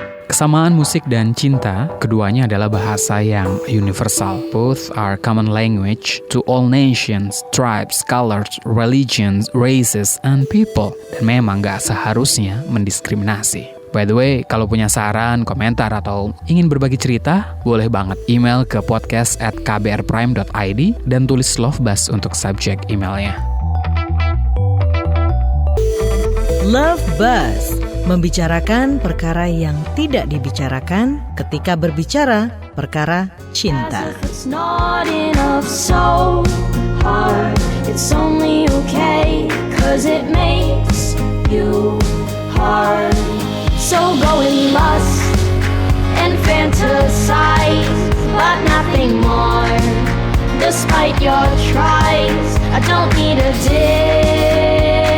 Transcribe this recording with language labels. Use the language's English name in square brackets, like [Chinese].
[Indonesian] Kesamaan musik dan cinta, keduanya adalah bahasa yang universal. [English] Both are common language to all nations, tribes, colors, religions, races, and people. [Indonesian] Dan memang gak seharusnya mendiskriminasi. [English] By the way, [Indonesian] kalau punya saran, komentar, atau ingin berbagi cerita, boleh banget email ke podcast@kbrprime.id dan tulis Love Buzz untuk subjek emailnya. Love Buzz, membicarakan perkara yang tidak dibicarakan ketika berbicara perkara cinta. [English] It's not enough, so hard. It's only okay, 'cause it makes you hard. So go and lust and fantasize, but nothing more. Despite your tries, I don't need a dictator.